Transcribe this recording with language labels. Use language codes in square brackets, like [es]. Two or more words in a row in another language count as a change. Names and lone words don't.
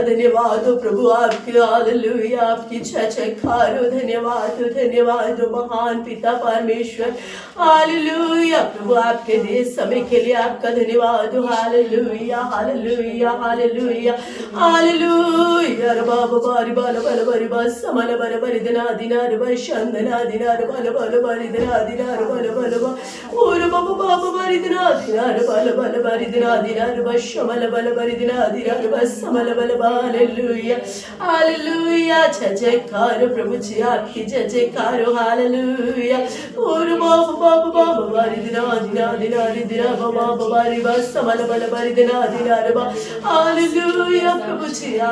[hi] धन्यवाद प्रभु आपके हालेलुया आपकी जय जयकारो धन्यवाद धन्यवाद महान पिता परमेश्वर हालेलुया प्रभु आपके देश समय के लिए आपका धन्यवाद हालेलुया हालेलुया हालेलुया हालेलुया बाबा बारी बाल बल बरी बस समल बल बरी दिना दिनार बंदना दिनार बल बल बरी दिना दिनार बल बल और बाबा बाबा बरी दिना दिनार बल बल बरी दिना दिनार बस समल बल बरी दिना दिनार बस समल बल हालेलुया हालेलुया जय जयकार प्रभु जी आपकी जय जयकार हालेलुया और बाबा बाबा बाबा बरी दिना दिना दिना दिना बाबा बाबा बरी बस समल बल बरी दिना दिनार हालेलुया प्रभु जी